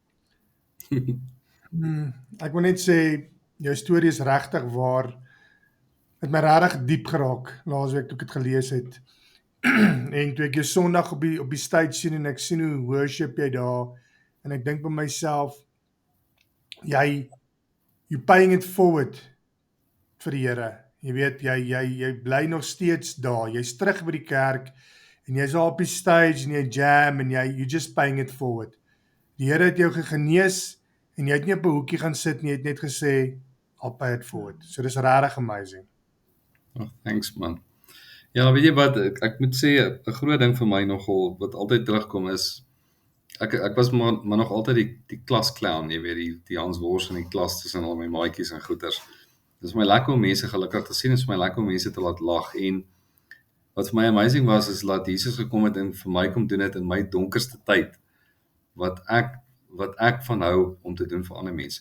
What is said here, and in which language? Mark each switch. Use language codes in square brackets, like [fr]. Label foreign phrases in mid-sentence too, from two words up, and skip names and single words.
[af] Ek wil net sê jou storie is regtig waar. Het my regtig diep geraak laasweek toe ek dit gelees het. En toe ek jou Sondag op die stage sien en ek sien hoe worship jy daar en ek dink by myself [en] you paying it forward [af] vir die Here. Jy weet jy bly nog steeds daar. Jy's terug by die kerk en jy's op die stage en jy jam en [en] you just paying it forward. [af] Die Here het jou genees en jy het nie op 'n hoekie gaan sit nie, jy het net gesê [en] I'll pay it forward. [af] So dis regtig amazing. [en] Oh, thanks man. [af] Ja, weet jy wat, ek moet sê 'n groot ding vir my nogal wat altyd terugkom is ek was maar nog altyd die klasclown, jy weet die Hans Wors in die klas tussen al my maatjies en goeters. Dit is my lekker om mense gelukkig te sien, dit is my lekker om mense te laat lag en wat vir my amazing was is dat Jesus gekom het en vir my kom doen het in my donkerste tyd wat ek van hou om te doen vir ander mense.